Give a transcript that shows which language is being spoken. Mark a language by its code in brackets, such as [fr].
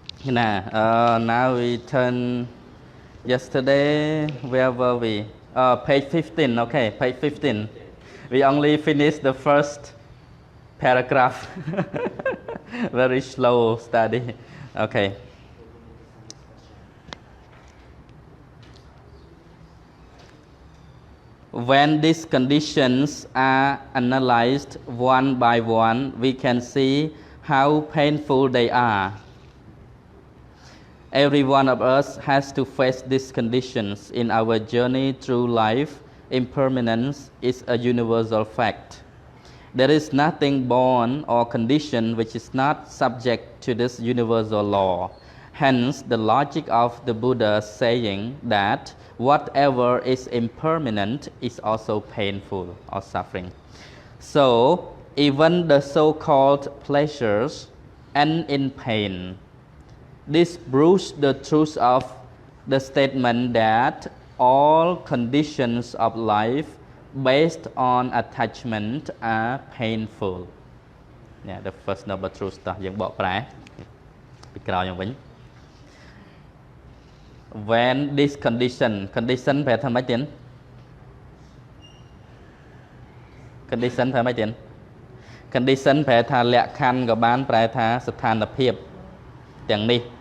[en] now we turn yesterday where were we page 15 okay page 15 we only finished the first paragraph very slow study okay when these conditions are analyzed one by one we can see how painful they are. Every one of us has to face these conditions in our journey through life. Impermanence is a universal fact. There is nothing born or conditioned which is not subject to this universal law. Hence, the logic of the Buddha saying that whatever is impermanent is also painful or suffering. So, even the so-called pleasures end in pain. This proves the truth of the statement that all conditions of life based on attachment are painful yeah the first noble truth [km] តោះយើងបកប្រែពីក្រោយមកវិញ [en] when this condition [km] ប្រែថាម៉េចទៀត [en] condition [km] ប្រែម៉េចទៀត [en] condition [km] ប្រែថាលក្ខខណ្ឌក៏បានប្រែថាស្ថានភាពទាំងនេះ